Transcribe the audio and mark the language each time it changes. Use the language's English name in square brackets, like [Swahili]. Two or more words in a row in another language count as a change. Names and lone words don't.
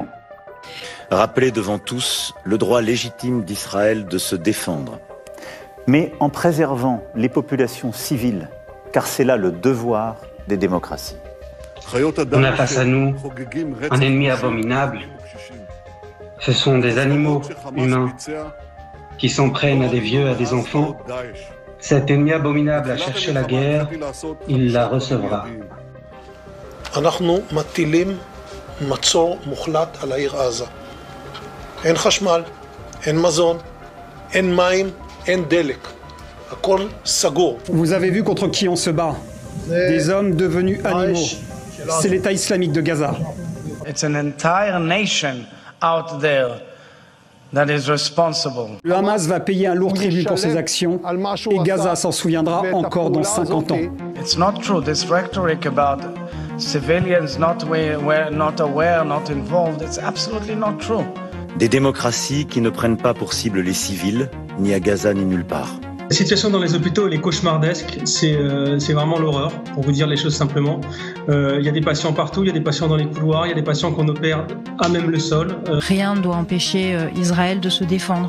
[French] Rappeler devant tous le droit légitime d'Israël de se défendre, mais en préservant les populations civiles, car c'est là le devoir des démocraties. On a face à nous un ennemi abominable. Ce sont des animaux humains qui s'en prennent à des vieux, à des enfants. Cet ennemi abominable a cherché la guerre, il la recevra. [Hebrew] אנחנו מטילים מצור מוחלט על העיר עזה. אין חשמל, אין מזון, אין מים, אין דלק. הכל סגור. [French] Vous avez vu contre qui on se bat? Des hommes devenus animaux. C'est l'État islamique de Gaza. [English] It's an entire nation out there that is responsible. [French] Le Hamas va payer un lourd tribut pour ses actions et Gaza s'en souviendra encore dans 50 ans. [English] It's not true. This rhetoric about civilians not aware, not involved, it's absolutely not true. [French] Des démocraties qui ne prennent pas pour cible les civils, ni à Gaza ni nulle part. La situation dans les hôpitaux, elle est cauchemardesque, c'est vraiment l'horreur, pour vous dire les choses simplement. Il y a des patients partout, il y a des patients dans les couloirs, il y a des patients qu'on opère à même le sol. Rien ne doit empêcher Israël de se défendre.